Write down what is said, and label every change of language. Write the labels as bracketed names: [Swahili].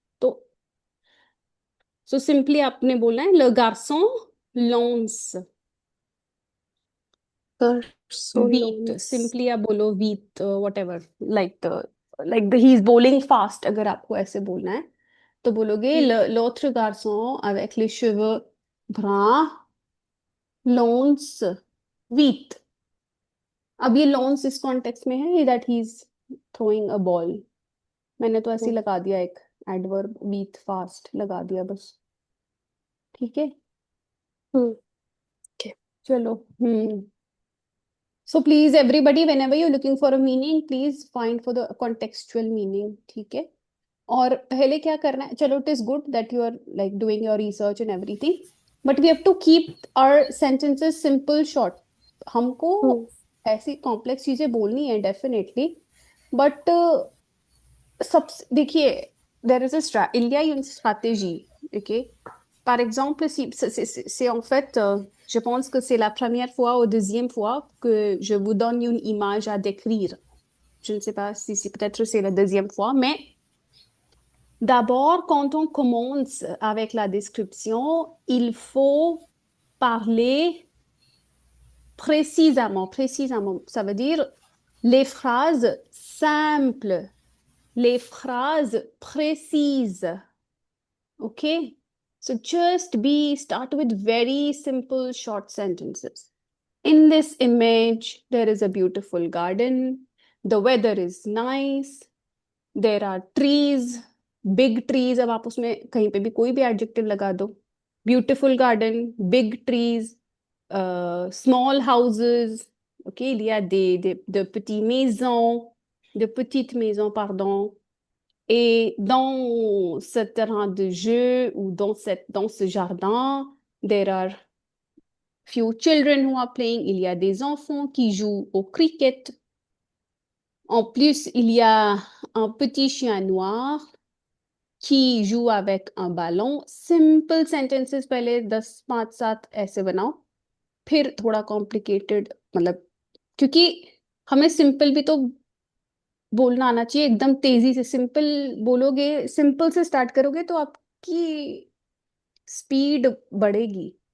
[Hindi] तो so simply आपने बोलना है [French] le garçon lance कर सो wheat, लॉन्स. [Hindi] सिंपली आप बोलो [English] wheat whatever, like he is bowling fast, [Hindi] अगर आपको ऐसे बोलना है तो बोलोगे [French] l'autre garçon avec les cheveux bruns lance wheat। [Hindi] अब ये lance इस कॉन्टेक्स्ट में है [English] that he is throwing a ball, [Hindi] मैंने तो ऐसे ही लगा दिया एक एडवर्ब wheat fast लगा दिया बस, ठीक है। [English] Okay. चलो So please everybody, whenever you're looking for a meaning, please find for the contextual meaning, [Hindi] ठीक है। और पहले क्या करना है, चलो [English] it is good that you are like doing your research and everything, but we have to keep our sentences simple, short। [Hindi] हमको ऐसी कॉम्प्लेक्स चीजें बोलनी है डेफिनेटली, बट सब देखिए, [English] there is [French] il y a une stratégie, ok? Par exemple, si, c'est en fait, je pense que c'est la première fois ou deuxième fois que je vous donne une image à décrire. Je ne sais pas si peut-être c'est la deuxième fois, mais d'abord, quand on commence avec la description, il faut parler précisément. Précisément, ça veut dire les phrases simples, les phrases précises. [English] Okay? So just start with very simple short sentences. In this image, there is a beautiful garden. The weather is nice. There are trees. Big trees, [Hindi] अब आप उसमें कहीं पे भी कोई भी adjective लगा दो। [English] beautiful garden, big trees, small houses, okay, [French] il y a de petites maisons, de petites maisons, pardon. Et dans ce terrain de jeu ou dans ce jardin, [English] there are few children who are playing. [French] Il y a des enfants qui jouent au cricket. En plus, il y a un petit chien noir qui joue avec un ballon. [English] Simple sentences [Hindi] पहले 10 5 7 ऐसे बनाओ, फिर थोड़ा complicated, मतलब क्योंकि हमें simple भी तो बोलना आना चाहिए। एकदम तेजी से सिंपल बोलोगे, सिंपल से स्टार्ट करोगे तो आपकी स्पीड बढ़ेगी।